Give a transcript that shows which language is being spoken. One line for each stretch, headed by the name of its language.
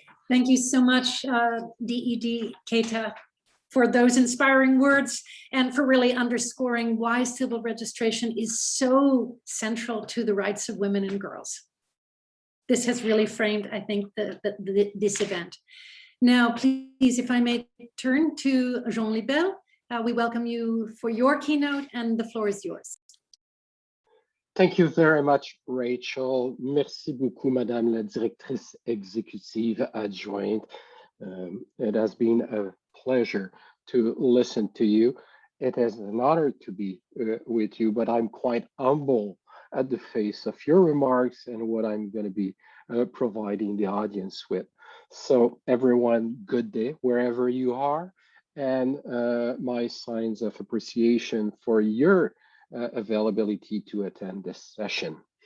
English: Thank you so much, DED Keita, for those inspiring words and for really underscoring why civil registration is so central to the rights of women and girls. This has really framed, I think, this event. Now, please, if I may turn to Jean Libel, we welcome you for your keynote and the floor is yours. Thank you very much, Rachel.
French: Merci beaucoup, Madame la Directrice Exécutive Adjointe.
English: It has been a pleasure to listen to you. It is an honor to be with you, but I'm quite humble at the face of your remarks and what I'm going to be providing the audience with. So everyone, good day wherever you are, and my signs of appreciation for your availability to attend this session.